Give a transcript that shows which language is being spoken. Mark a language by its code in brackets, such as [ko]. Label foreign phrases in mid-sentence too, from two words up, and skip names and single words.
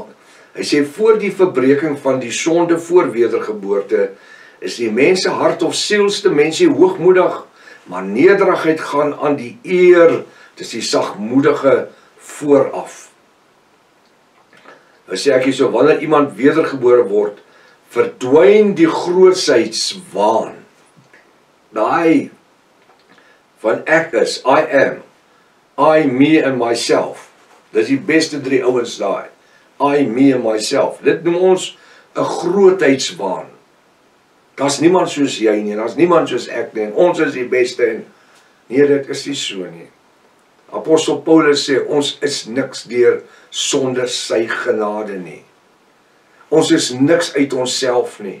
[af] Hy sê, voor die verbreking van die sonde voor wedergeboorte, is die mense hart of sielste mensie hoogmoedig, maar nederigheid gaan aan die eer, dis die sagmoedige vooraf. Nou sê ek hier so, wanneer iemand wedergebore word, verdwyn die grootheidswaan. Daai van ek is, [en] I am, I, me and myself. [af] Dis die beste 3 ouens daai. [en] I, me and myself. [af] Dit noem ons 'n grootheidswaan. Daar's niemand soos jy nie, daar's niemand soos ek nie, en ons is die beste en nee, dit is nie so nie. Apostel Paulus sê, ons is niks deur sonder sy genade nie. Ons is niks uit onsself nie.